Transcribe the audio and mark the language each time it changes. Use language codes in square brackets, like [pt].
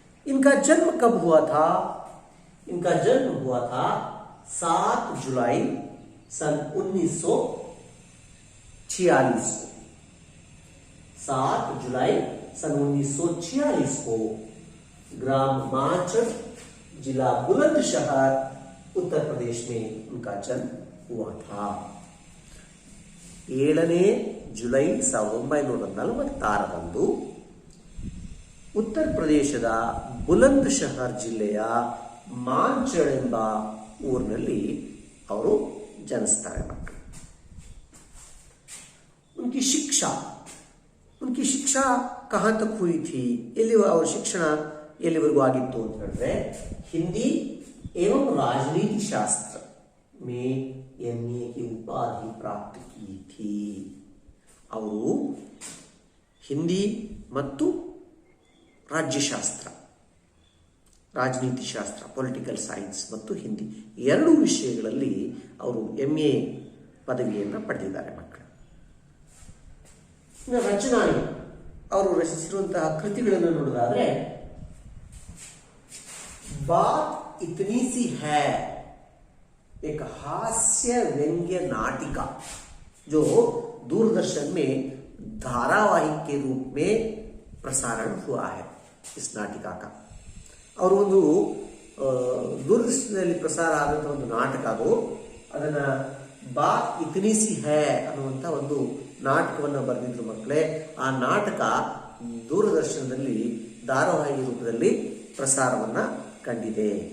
[hi] इनका जन्म कब हुआ था? इनका जन्म हुआ था 7 जुलाई सन 1946 को। 7 जुलाई सन 1946 को ग्राम माचड़, जिला बुलंदशहर, उत्तर प्रदेश में उनका जन्म हुआ था। [kn] 7 ಜುಲೈ 1946 ಉತ್ತರ ಪ್ರದೇಶದ ಬುಲಂದ್ ಶಹರ್ ಜಿಲ್ಲೆಯ ಮಾಂಚಡ್ ಎಂಬ ಊರಿನಲ್ಲಿ ಅವರು ಜನಿಸ್ತಾರೆ ಮಕ್ಕಳು। [hi] उनकी शिक्षा कहाँ तक हुई थी? ಎಲ್ಲಿ ಅವರ ಶಿಕ್ಷಣ ಎಲ್ಲಿವರೆಗೂ ಆಗಿತ್ತು ಅಂತ ಹೇಳಿದ್ರೆ, हिंदी एवं राजनीति शास्त्र में एमए की उपाधि प्राप्त की थी। [kn] ಅವರು ಹಿಂದಿ ಮತ್ತು ರಾಜ್ಯಶಾಸ್ತ್ರ, ರಾಜನೀತಿ ಶಾಸ್ತ್ರ, ಪೊಲಿಟಿಕಲ್ ಸೈನ್ಸ್ ಮತ್ತು ಹಿಂದಿ ಎರಡೂ ವಿಷಯಗಳಲ್ಲಿ ಅವರು ಎಂಎ ಪದವಿಯನ್ನು ಪಡೆದಿದ್ದಾರೆ ಮಕ್ಕಳು। [hi] ರಚನಾಯಿ ಅವರು ರಚಿಸಿರುವಂತಹ ಕೃತಿಗಳನ್ನು ನೋಡಿದಾದ್ರೆ, बात इतनी सी है एक हास्य व्यंग्य नाटिका जो दूरदर्शन में धारावाहिक के रूप में प्रसारण हुआ है इस नाटिका का। [kn] और ಒಂದು दूरदर्शनದಲ್ಲಿ ಪ್ರಸಾರ ಆದಂತ ಒಂದು ನಾಟಕ, ಅದು ಅದನ್ನ ಬಾತ್ ಇತನಿ ಸಿ ಹೈ ಅನ್ನುವಂತ ಒಂದು ನಾಟಕವನ್ನು ಬರೆದಿದ್ರು ಮಕ್ಕಳೇ। ಆ ನಾಟಕ ದೂರದರ್ಶನದಲ್ಲಿ ಧಾರಾವಾಹಿ ರೂಪದಲ್ಲಿ ಪ್ರಸಾರವನ್ನ ಕಂಡಿದೆ।